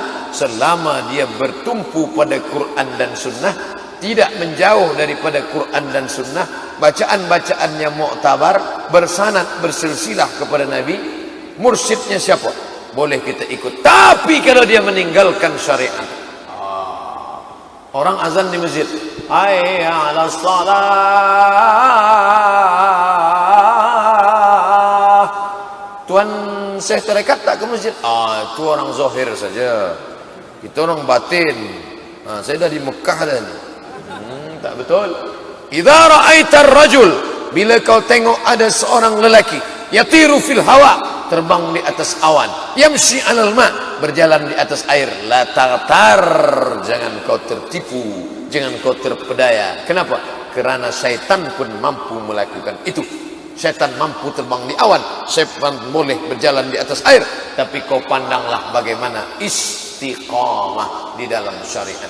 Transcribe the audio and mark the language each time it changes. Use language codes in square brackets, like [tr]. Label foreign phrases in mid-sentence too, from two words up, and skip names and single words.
[ms] Selama dia bertumpu pada Quran dan Sunnah, tidak menjauh daripada Quran dan Sunnah, bacaan-bacaannya mu'tabar, bersanad, bersilsilah kepada Nabi, mursyidnya siapa? Boleh kita ikut. Tapi kalau dia meninggalkan syariat, orang azan di masjid, [ar] حي على الصلاة, [ms] syekh tarekat tak ke masjid? Itu orang zahir saja. Kita orang batin. Saya dah di Mekah dah ni. Tak betul. [ar] إذا رأيت الرجل, [ms] bila kau tengok ada seorang lelaki [ar] يطير في الهواء, [ms] terbang di atas awan, [ar] يمشي على الماء, [ms] berjalan di atas air, la tartar, jangan kau tertipu, jangan kau terpedaya. Kenapa? Kerana syaitan pun mampu melakukan itu. Syaitan mampu terbang di awan, syaitan boleh berjalan di atas air, tapi kau pandanglah bagaimana istiqamah di dalam syariat.